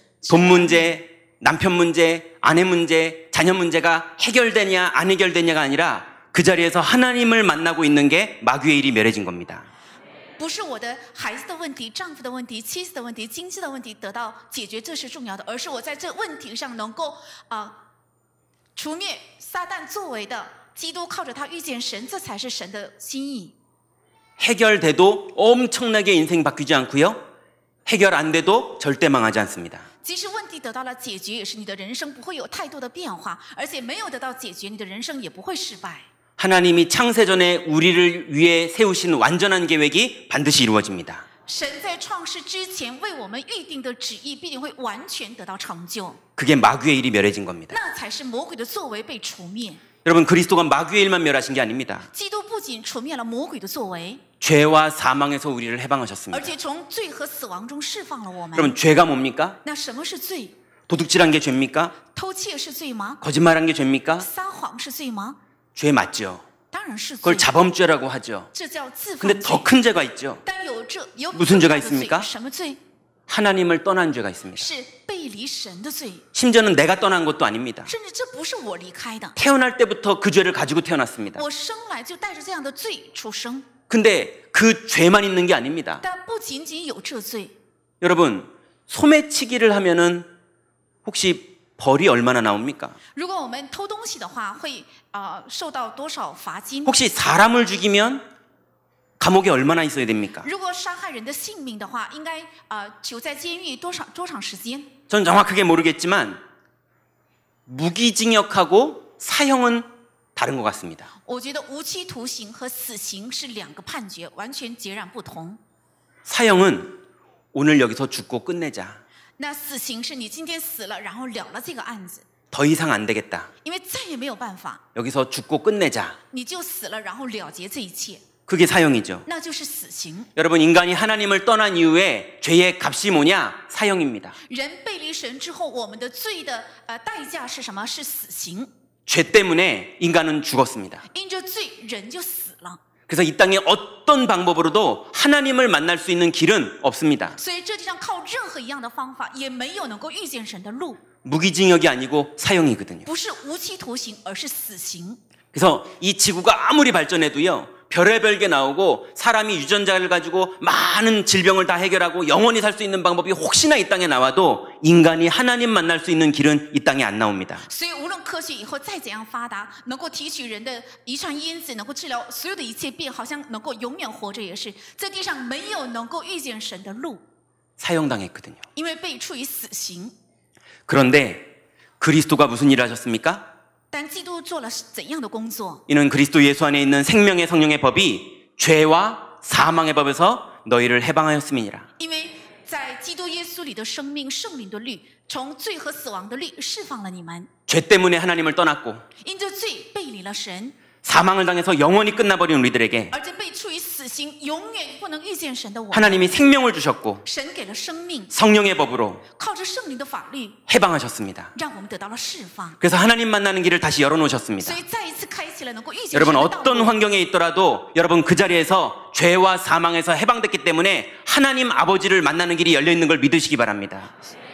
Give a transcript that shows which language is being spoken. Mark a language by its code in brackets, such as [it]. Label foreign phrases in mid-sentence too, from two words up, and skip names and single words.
[ko] 돈 문제, 남편 문제, 아내 문제, 자녀 문제가 해결되냐 안 해결되냐가 아니라 그 자리에서 하나님을 만나고 있는 게 마귀의 일이 멸해진 겁니다. [zh] 不是我的孩子的问题、丈夫的问题、妻子的问题、经济的问题得到解决，这是重要的，而是我在这问题上能够除灭撒旦作为的，基督靠着他遇见神，这才是神的心意。 [ko] 해결돼도 엄청나게 인생 바뀌지 않고요. 해결 안 돼도 절대 망하지 않습니다. [zh] 即使问题得到了解决，也是你的人生不会有太多的变化，而且没有得到解决，你的人生也不会失败。 [ko] 하나님이 창세전에 우리를 위해 세우신 완전한 계획이 반드시 이루어집니다. [zh] 神在创世之前为我们预定的旨意必定会完全得到成就， [ko] 그게 마귀의 일이 멸해진 겁니다. [zh] 那才是魔鬼的作为被除灭。 [ko] 여러분, 그리스도가 마귀의 일만 멸하신 게 아닙니다. [zh] 基督不仅除灭了魔鬼的作为， [ko] 죄와 사망에서 우리를 [zh] 而 [ko] 해방하셨습니다. [zh] 且从罪和死亡中释放了我们。 [ko] 여러분, 죄가 뭡니까? [zh] 那什么是罪？ [ko] 도둑질한 게 죄입니까? [zh] 偷窃是罪吗？ [ko] 거짓말한 게 죄입니까? [zh] 撒谎是罪吗？ [ko] 죄 맞죠. [zh] 当然是罪 [ko] 그걸 ， 자범죄라고 하죠. [zh] 这叫自犯 [ko] 근데 [zh] 罪。 [ko] 더 큰 죄가 있죠. [zh] 但有 [ko] 무슨 죄가 [zh] 更大的罪 [ko] 있습니까? [zh] 什么罪？ [ko] 하나님을 떠난 죄가 있습니다. [zh] 是背离神的罪， [ko] 심지어는 내가 떠난 것도 아닙니다. [zh] 甚至这不是我离开的， [ko] 태어날 때부터 그 죄를 가지고 태어났습니다. [zh] 我生来就带着这样的罪出生。 [ko] 근데 그 죄만 있는 게 아닙니다. [zh] 但不仅仅有这罪， [ko] 여러분, 소매치기를 하면은 혹시 벌이 얼마나 나옵니까? [zh] 如果我们偷东西的话，会受到多少罚金？ [ko] 혹시 사람을 죽이면 감옥에 얼마나 있어야 됩니까? [zh] 如果杀害人的性命的话，应该囚在监狱多长时间？ [ko] 전 정확하게 모르겠지만 무기징역하고 사형은 다른 것 같습니다. [zh] 我觉得无期徒刑和死刑是两个判决，完全截然不同。 [ko] 사형은 오늘 여기서 죽고 끝내자. [zh] 那死刑是你今天死了，然后了了这个案子， [ko] 더 이상 안 되겠다. [zh] 因为再也没有办法， [ko] 여기서 죽고 끝내자. [zh] 你就死了，然后了结这一切， [ko] 그게 사형이죠. [zh] 那就是死刑。 [ko] 여러분, 인간이 하나님을 떠난 이후에 죄의 값이 뭐냐? 사형입니다. [zh] 人背离神之后，我们的罪的代价是什么？是死刑。 [ko] 죄 때문에 인간은 죽었습니다. [zh] 因着罪，人就死了。 [ko] 그래서 이 땅에 어떤 방법으로도 하나님을 만날 수 있는 길은 없습니다. [zh] 所以这地上靠任何一样的方法，也没有能够遇见神的路。 [ko] 무기징역이 아니고 사형이거든요. [zh] 不是无期徒刑，而是死刑。 [ko] 그래서 이 지구가 아무리 발전해도요, 별의별 게 나오고 사람이 유전자를 가지고 많은 질병을 다 해결하고 영원히 살 수 있는 방법이 혹시나 이 땅에 나와도 인간이 하나님 만날 수 있는 길은 이 땅에 안 나옵니다. [zh] 所以无论科学以后再怎样发达，能够提取人的遗传因子，能够治疗所有的一切病，好像能够永远活着，也是在地上没有能够遇见神的路， [ko] 사형당했거든요. [zh] 因为被处以死刑。 [ko] 그런데 그리스도가 무슨 일을 하셨습니까? [zh] 但基督做了怎样的工作？ [ko] 이는 그리스도 예수 안에 있는 생명의 성령의 법이 죄와 사망의 법에서 너희를 해방하였음이니라. [zh] 因为在基督耶稣里的生命、圣灵的律，从罪和死亡的律释放了你们。 [ko] 죄 때문에 하나님을 떠났고 [zh] 因着罪背离了神， [ko] 사망을 당해서 영원히 끝나버린 우리들에게 [zh] 而且被处以死刑，永远不能遇见神的我们。 [ko] 하나님이 생명을 주셨고 [zh] 神给了生命， [ko] 성령의 법으로 [zh] 靠着圣灵的法律， [ko] 해방하셨습니다. [zh] 让我们得到了释放。 [ko] 그래서 하나님 만나는 길을 다시 열어놓으셨습니다. [zh] 所以再一次开启了能够遇见神 [ko] 여러분 [zh] 的道 [ko] 어떤 [zh] 路。 [ko] 환경에 있더라도 여러분 그 자리에서 죄와 사망에서 해방됐기 때문에 하나님 아버지를 만나는 길이 열려있는 걸 믿으시기 바랍니다.